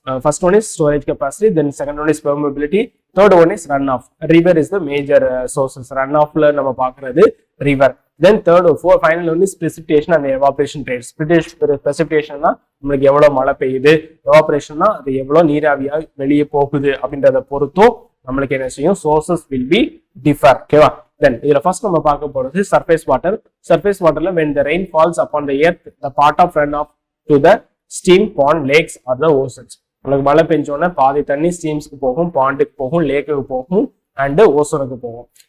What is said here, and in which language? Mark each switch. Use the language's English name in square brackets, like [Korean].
[English] first one is storage capacity, then second one is permeability, third one is runoff. river is the major sources. [Tamil] runoffல நம்ம பார்க்கிறது river. [English] then final one is precipitation and evaporation rates. [Tamil] precipitation நமக்கு எவ்வளவு மழை பெய்யுது, evaporation அது எவ்வளவு நீராவியா வெளியே போகுது அப்படின்றத பொறுத்தும் நம்மளுக்கு என்ன செய்யும், [English] sources will be differ. [Tamil] ஓகேவா? then இதுல ஃபர்ஸ்ட் நம்ம பார்க்க போறது சர்ஃபேஸ் வாட்டர். [English] Surface வாட்டர்ல when the rain falls upon the earth, the part of runoff to the stream, pond, lakes or the oceans. [Tamil] உங்களுக்கு மழை பெஞ்சோன்னா பாதி தண்ணி ஸ்டீம்ஸ்க்கு போகும், பாண்டுக்கு போகும், லேக்குக்கு போகும் அண்ட் ஓசனுக்கு போகும்.